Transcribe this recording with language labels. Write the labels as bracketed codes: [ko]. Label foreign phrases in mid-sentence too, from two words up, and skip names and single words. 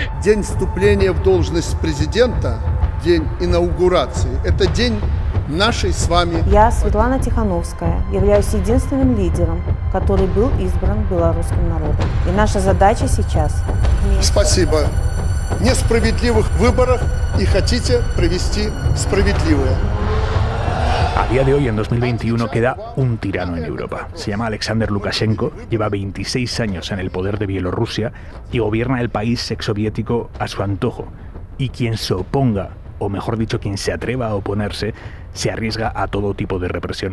[ru] день вступления в должность президента, день инаугурации, это день нашей с вами... Я, Светлана Тихановская, являюсь единственным лидером, который был избран белорусским народом. И наша задача сейчас... Спасибо. Несправедливых выборах y хотите провести справедливые. [es] A día de hoy, en 2021, queda un tirano en Europa. Se llama Alexander Lukashenko, lleva 26 años en el poder de Bielorrusia y gobierna el país exsoviético a su antojo. Y quien se oponga, o mejor dicho, quien se atreva a oponerse, se arriesga a todo tipo de represión.